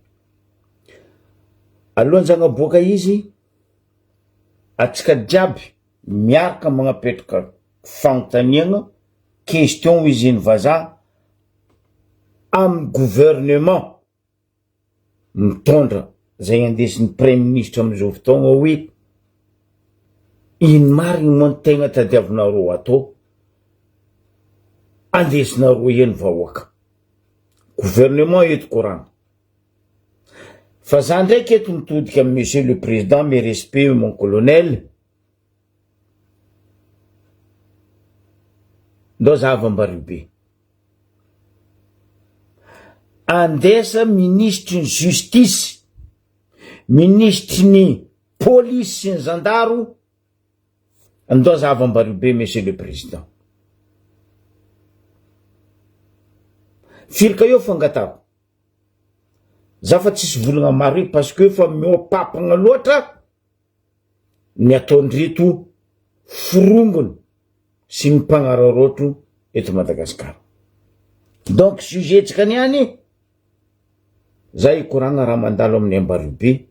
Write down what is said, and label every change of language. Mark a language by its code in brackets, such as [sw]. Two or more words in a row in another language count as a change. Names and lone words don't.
[mg] Alohan'ny zagnaboaka izy, atsika jiaby miaraka magnapetraka fagnontaniagna question izy vazaha amin'ny gouvernement mitondra zay andesin'ny [fr] premier ministre [mg] amizao fotoagna hoe ino marigny moa tegna tadiavinareo atao andesinareo eny vahoaka. Gouvernement eto koragna. Fa za ndraiky eto mitodika amin'ny [fr] monsieur le président, mes respects mon colonel. [mg] Ndao za avambario be. Andesa [fr] ministre justice, [mg] ministre ni police sy ny zandaro, ndao za avambario be [fr] monsieur le président. [mg] Firika io fangatako. Za fa tsisy volagna maro [fr] parce que [mg] fa miopapagna loatra ny ataondreto firongony sy mimpagnararotro eto Madagasikara. [fr] Donc sujet [mg] tsika niany za ikoragna raha mandalo amin'ny ambario be.